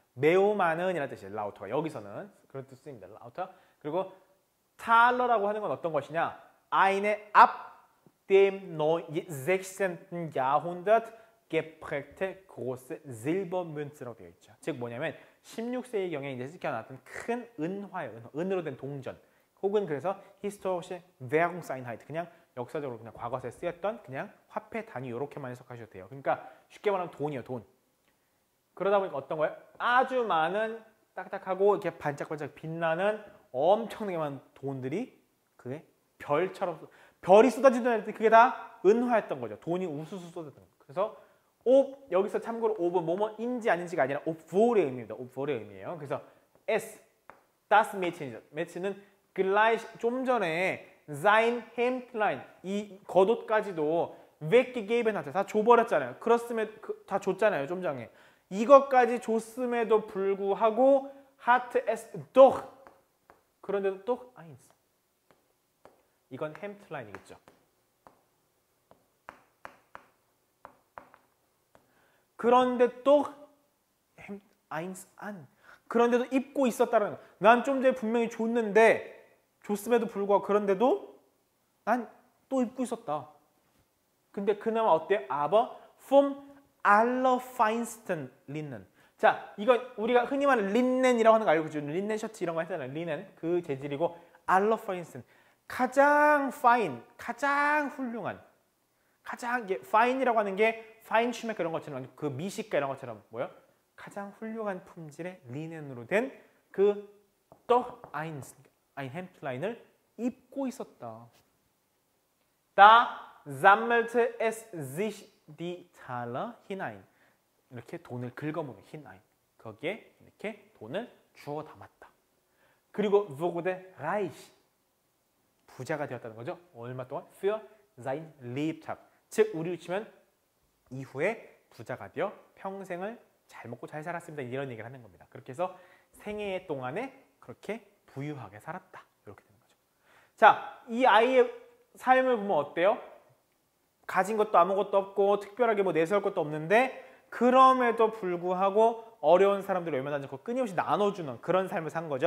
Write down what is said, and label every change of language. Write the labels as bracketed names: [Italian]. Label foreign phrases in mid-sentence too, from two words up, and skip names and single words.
[Korean] 매우 많은 이라는 뜻이에요. 라우터가 여기서는 그런 뜻입니다. 라우터. 그리고 탈러라고 하는 건 어떤 것이냐? [German] eine ab dem 16. Jahrhundert geprägte große Silbermünze [Korean] 라고 되어 있죠. 즉 뭐냐면 16세기경에 이제 찍혀나왔던 큰 은화예요. 은으로 된 동전. 혹은 그래서 [German] historische Währungseinheit [Korean] 그냥 역사적으로 그냥 과거에 쓰였던 그냥 화폐 단위 이렇게만 해석하셔도 돼요. 그러니까 쉽게 말하면 돈이요, 돈. 그러다 보니까 어떤 거예요? 아주 많은 딱딱하고 이렇게 반짝반짝 빛나는 엄청나게 많은 돈들이 그게 별처럼 별이 쏟아지던 때 그게 다 은화였던 거죠. 돈이 우수수 쏟아졌던 거예요. 그래서 여기서 참고로 옵은 뭐뭐인지 아닌지가 아니라 obwohl의 의미입니다. obwohl의 의미예요. 그래서 [German] es, das Mädchen이죠. Mädchen은 gleich [Korean] 좀 전에 [German] sein Hemdlein [Korean] 이 겉옷까지도 [German] weggegeben hatte [Korean] 다 줘버렸잖아요. 그렇으면 다 줬잖아요. 좀 전에. 이것까지 줬음에도 불구하고 [German] hatte es doch [Korean] 그런데도 [German] doch eins [Korean] 이건 햄트라인이겠죠. 그런데 또 [German] eins an [Korean] 그런데도 입고 있었다는 거. 난 좀 전에 분명히 줬음에도 불구하고 그런데도 난 또 입고 있었다. 근데 그나마 어때요? [German] Aber vom allerfeinsten Linnen. [Korean] 자, 이건 우리가 흔히 말하는 린넨이라고 하는 거 알고 있죠? 린넨 셔츠 이런 거 했잖아요. 린넨 그 재질이고 allerfeinsten 가장 fine, 가장 훌륭한, 가장 fine이라고 하는 게 파인슈메크 이런 것처럼 그 미식가 이런 것처럼 뭐요? 가장 훌륭한 품질의 리넨으로 된 그 [German] doch ein Hemdlein을 [Korean] 입고 있었다. [German] Da sammelte es sich die Taler hinein. [Korean] 이렇게 돈을 긁어모으는 hinein. 거기에 이렇게 돈을 주워 담았다. 그리고 [German] wurde reich. [Korean] 부자가 되었다는 거죠. 얼마 동안? [German] Für sein Lebtag. [Korean] 즉 우리로 치면 이후에 부자가 되어 평생을 잘 먹고 잘 살았습니다. 이런 얘기를 하는 겁니다. 그렇게 해서 생애 동안에 그렇게 부유하게 살았다. 이렇게 되는 거죠. 자, 이 아이의 삶을 보면 어때요? 가진 것도 아무것도 없고 특별하게 뭐 내세울 것도 없는데 그럼에도 불구하고 어려운 사람들을 얼마나 않고 끊임없이 나눠주는 그런 삶을 산 거죠.